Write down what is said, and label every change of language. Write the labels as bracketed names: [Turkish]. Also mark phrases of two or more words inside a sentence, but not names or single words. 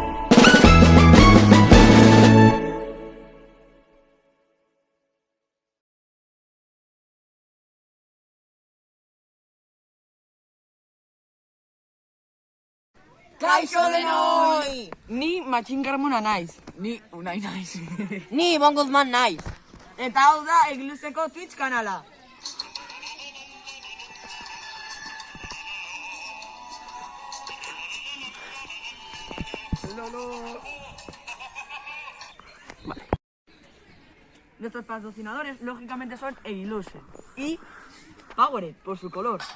[Basque] Kaixo denoi! Ni Matxin Carmona naiz. Ni Unai naiz. Ni Ibon Guzman naiz. Eta hau da Egiluzeko Twitch kanala. [Spanish] Nuestros patrocinadores, lógicamente, son Egiluse y Powered, por su color.